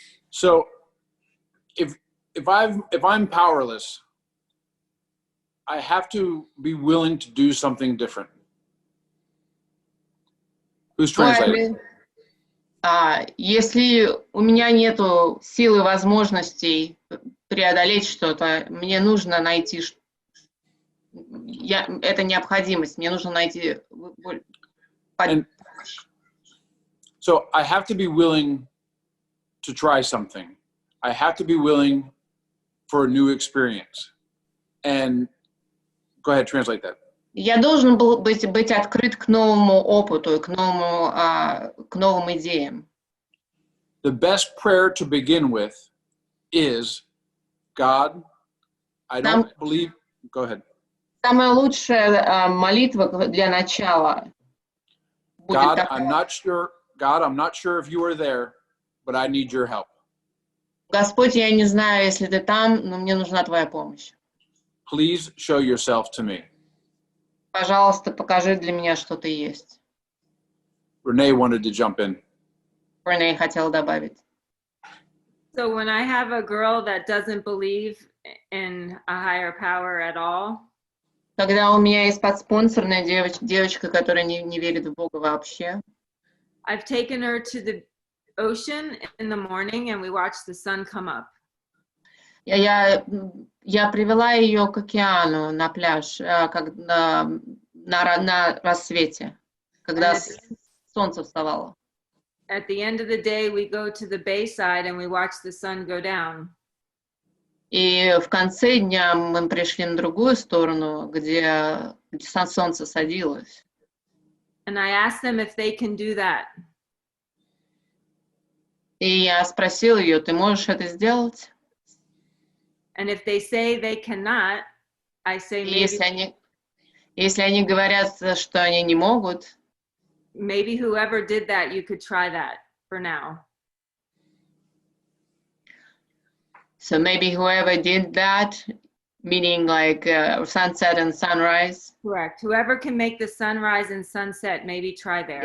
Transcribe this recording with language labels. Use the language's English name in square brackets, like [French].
[English] So, if I'm powerless, I have to be willing to do something different. Who's translating? [Russian] Если у меня нету силы, возможностей преодолеть что-то, мне нужно найти, это необходимость, мне нужно найти [English] And so I have to be willing to try something. I have to be willing for a new experience. And go ahead, translate that. [Russian] Я должен был быть открыт к новому опыту, к новым идеям. [English] The best prayer to begin with is, God, I don't believe. Go ahead. [Russian] Самая лучшая молитва для начала будет [English] God, [Russian] такая. [English] I'm not sure if you are there, but I need your help. [Russian] Господь, я не знаю, если ты там, но мне нужна твоя помощь. [English] Please show yourself to me. [Russian] Пожалуйста, покажи для меня, что ты есть. [English] Renee wanted to jump in. [Russian] Рене хотела добавить. [English] So when I have a girl that doesn't believe in a higher power at all, [Russian] Когда у меня есть подспонсорная девочка, которая не верит в Бога вообще, [English] I've taken her to the ocean in the morning and we watch the sun come up. [Russian] я привела ее к океану на пляж, на рассвете, когда солнце вставало. [English] At the end of the day, we go to the bayside and we watch the sun go down. [Russian] И в конце дня мы пришли на другую сторону, где солнце садилось. [English] And I asked them if they can do that. [Russian] И я спросила ее, ты можешь это сделать? [English] And if they say they cannot, I say maybe, [Russian] если они говорят, что они не могут, [English] maybe whoever did that, you could try that for now. so maybe whoever did that, meaning like sunset and sunrise. Correct. Whoever can make the sunrise and sunset, maybe try there.